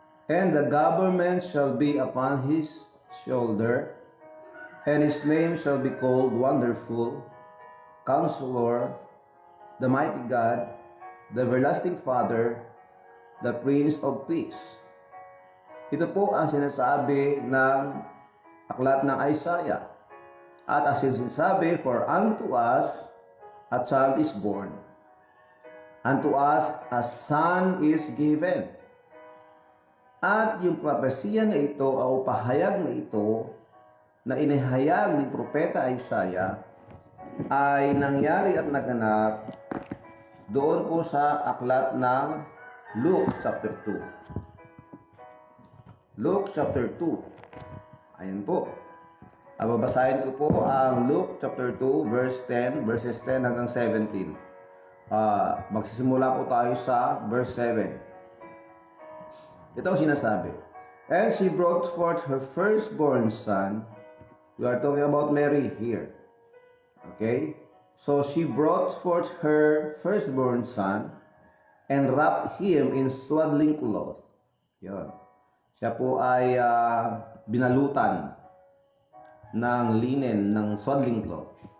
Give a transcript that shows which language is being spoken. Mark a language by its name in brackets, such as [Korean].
[English] and the government shall be upon his shoulder, and his name shall be called Wonderful, Counselor, the Mighty God, the Everlasting Father, the Prince of Peace." [Filipino] Ito po ang sinasabi ng aklat ng Isaiah. At as sinasabi, [English] "For unto us a child is born, unto us a son is given." [Filipino] At yung propesiya na ito o pahayag na ito na inihayag ni Propeta Isaiah ay nangyari at naganap doon po sa aklat ng Luke chapter 2. Luke chapter 2. Ayan po. Babasahin ko po ang Luke chapter 2 verses 10 hanggang 17. Magsisimula po tayo sa verse 7. Ito ang sinasabi. [English] "And she brought forth her firstborn son." We are talking about Mary here. Okay? So she brought forth her firstborn son and wrapped him in swaddling cloth. [Filipino] Yun. Siya po ay binalutan ng linen, ng swaddling cloth.